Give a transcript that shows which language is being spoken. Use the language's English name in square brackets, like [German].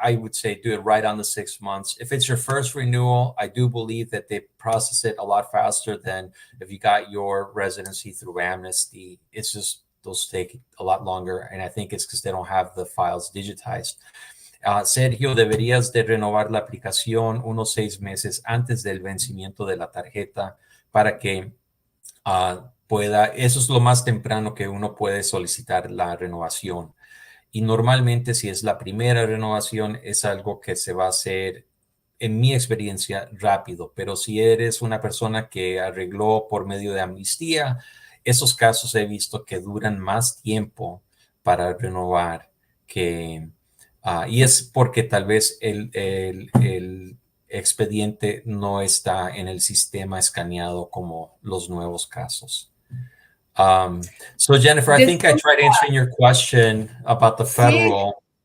[English] I would say do it right on the 6 months. If it's your first renewal, I do believe that they process it a lot faster than if you got your residency through amnesty. It's just those take a lot longer, and I think it's because they don't have the files digitized. [Spanish] Sergio, deberías de renovar la aplicación unos 6 meses antes del vencimiento de la tarjeta para que eso es lo más temprano que uno puede solicitar la renovación. Y normalmente, si es la primera renovación, es algo que se va a hacer, en mi experiencia, rápido. Pero si eres una persona que arregló por medio de amnistía, esos casos he visto que duran más tiempo para renovar y es porque tal vez el expediente no está en el sistema escaneado como los nuevos casos. [English] So Jennifer, I think I tried answering your question about the federal.